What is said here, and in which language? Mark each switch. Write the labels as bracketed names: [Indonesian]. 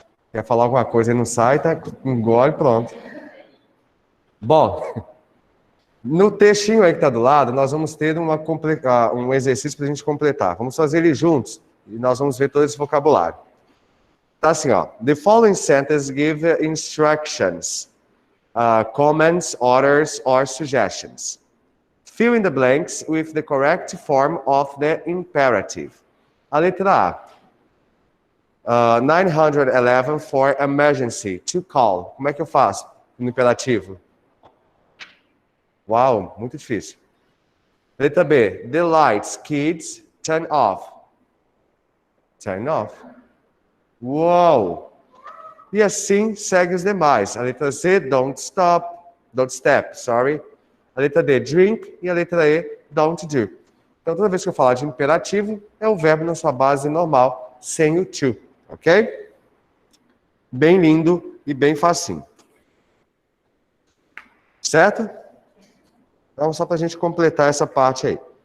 [Portuguese] Quer falar alguma coisa e não sai, tá? Engole, pronto. Bom, no textinho aí que está do lado, nós vamos ter um exercício para a gente completar. Vamos fazer ele juntos e nós vamos ver todo esse vocabulário. Tá assim, ó. [English] The following sentence give instructions, comments, orders, or suggestions. Fill in the blanks with the correct form of the imperative. [Portuguese] A letra A. [English] 911 for emergency, to call. [Portuguese] Como é que eu faço no imperativo? Uau, muito difícil. Letra B. [English] The lights, kids, turn off. Turn off. [Portuguese] Uau! E assim segue os demais. A letra C, [English] don't step, sorry. [Portuguese] A letra D, drink. E a letra E, [English] don't do. [Portuguese] Então, toda vez que eu falar de imperativo, é o verbo na sua base normal, sem o to, ok? Bem lindo e bem facinho. Certo? Então, só para a gente completar essa parte aí.